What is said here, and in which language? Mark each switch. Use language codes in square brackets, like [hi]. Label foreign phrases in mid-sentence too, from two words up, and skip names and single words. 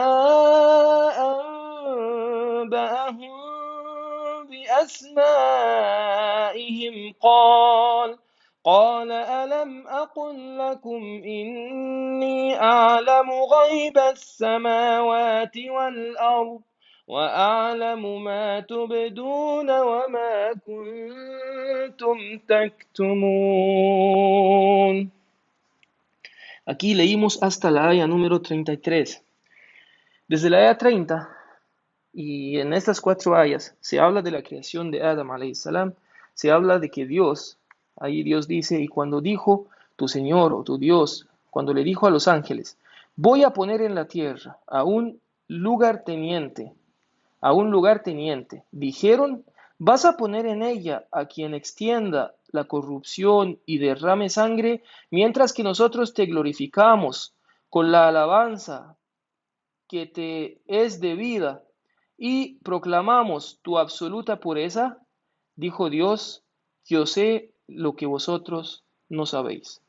[ar] أنبأهم بأسمائهم قال ألم أقل لكم إني أعلم غيب السماوات والأرض وأعلم ما تبدون وما كنتم تكتمون. [es] Aquí leímos hasta la aya número 33. Desde la aya 30 y en estas 4 ayas se habla de la creación de Adam [ar] عليه السلام, [es] se habla de que Dios, ahí Dios dice, y cuando dijo tu Señor o tu Dios, cuando le dijo a los ángeles, voy a poner en la tierra a un lugarteniente, dijeron, vas a poner en ella a quien extienda la corrupción y derrame sangre, mientras que nosotros te glorificamos con la alabanza que te es debida y proclamamos tu absoluta pureza, dijo Dios, yo sé lo que vosotros no sabéis.